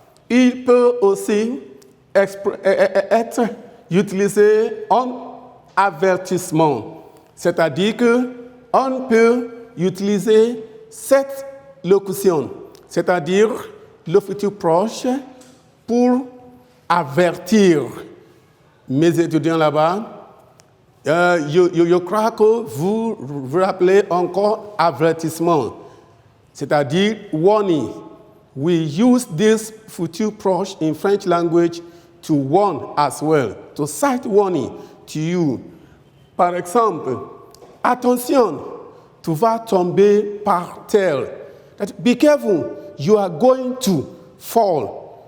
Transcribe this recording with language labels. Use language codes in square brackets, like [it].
[fr] Il peut aussi être utilisé en avertissement, c'est-à-dire qu'on peut utiliser cette locution, c'est-à-dire le futur proche, pour avertir mes étudiants là-bas. Je crois que vous vous rappelez encore avertissement, c'est-à-dire warning. [en] We use this future proche in French language to warn as well, to cite warning to you. [fr] Par exemple, attention, tu vas tomber par terre. [en] Be careful, you are going to fall.